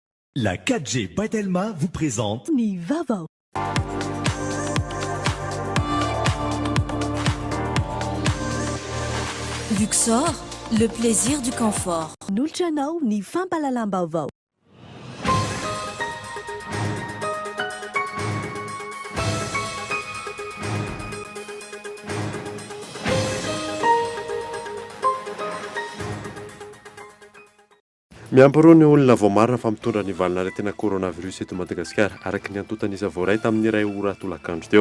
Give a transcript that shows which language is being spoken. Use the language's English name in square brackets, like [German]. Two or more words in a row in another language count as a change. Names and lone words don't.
[French] La 4G Batelma vous présente [Malagasy] Ni Vavao. [French] Luxor, le plaisir du confort. [Malagasy] Nulchanao ni Fampalalambavao. Miampy ny olona vao marina fa mitondra ny valinaretina coronavirus eto Madagasikara araky ny antotan'iza voaray tamin'ny iray ora tolakandro teo.